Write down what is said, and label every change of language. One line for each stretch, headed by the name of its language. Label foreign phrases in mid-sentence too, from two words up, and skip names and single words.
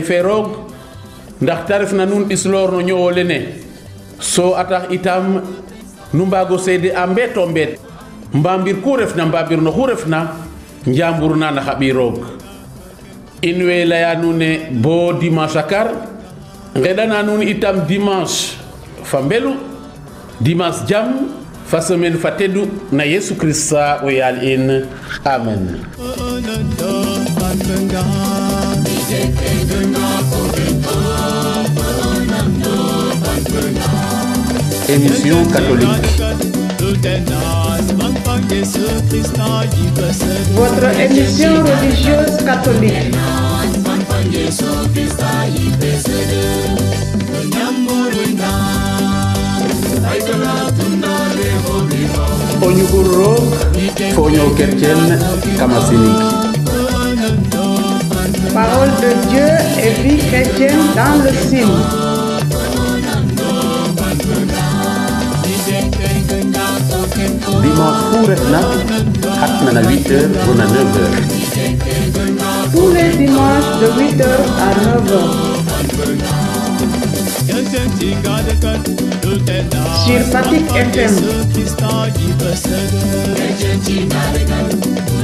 Serer: fe roog ndax ta ref na nuun ɓislor no ñowo lene so a tax itam nu mbaago seede a mbeeto mbeet mbambir ku refna mbambir no xu refna njambur na na xaɓi roog in way leya nuun ne bo dimanche a kar ngeɗana nuun itam dimanche fa mbelu dimanche jam fa semaine fa tedu na Yesu Krista o yaal in amen.
French: Émission catholique. Votre émission religieuse catholique.
Serer: O ñuxur roog fo o ñoow kercen kama Sinig.
French: Parole de Dieu et vie chrétienne dans le signe.
Serer: Dimanche fu refna xatna na 8h bo na 9h.
French: Tous les dimanches de 8h à 9h. Sur Fatick FM.